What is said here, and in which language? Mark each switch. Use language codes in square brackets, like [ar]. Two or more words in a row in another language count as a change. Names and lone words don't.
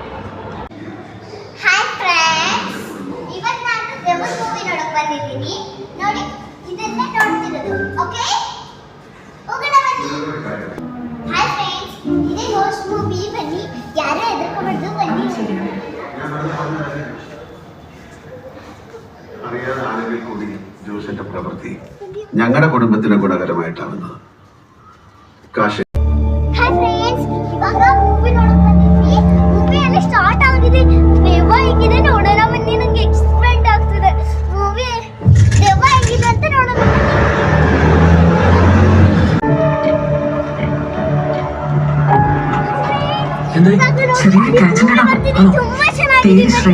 [en] Hi friends, [kn] ಇವತ್ತು ನಾನು ದೆವ್ವದ ಮೂವಿ ನೋಡಕ್ ಬಂದಿದ್ದೀನಿ. ನೋಡಿ ಇದನ್ನೇ ನೋಡ್ತಿರೋದು. ಓಕೆ, ಹೋಗೋಣ ಬನ್ನಿ. [en] Hi friends, [kn] ಇದೇ [en] ghost movie. [kn] ಬನ್ನಿ, ಯಾರೇ ಹೆದರ್ಕೋಬಾರ್ದು ಬನ್ನಿ. [ml] അറിയാതെ ആളുകൾ കൂടി ജോസിന്റെ പ്രവൃത്തി ഞങ്ങളുടെ കുടുംബത്തിന് ഗുണകരമായിട്ടാവുന്നത്. കാശ് [en] Hi friends, [kn] ಇವಾಗ ಮೂವಿ ನೋಡಕ್ ಬಂದಿದ್ವಿ. ಮೂವಿ ಎಲ್ಲ ಸ್ಟಾರ್ಟ್ ಆಗಿದೆ. ದೆವ್ವ ಹೇಗಿದೆ ನೋಡೋಣ ಬನ್ನಿ. ನಂಗೆ ಎಕ್ಸ್ಪೆಕ್ಟ್ ಆಗ್ತಿದೆ. ಮೂವಿ ದೆವ್ವ ಹೇಗಿದೆ ಅಂತ ನೋಡೋಣ. ತುಂಬಾ ಚೆನ್ನಾಗಿದೆ.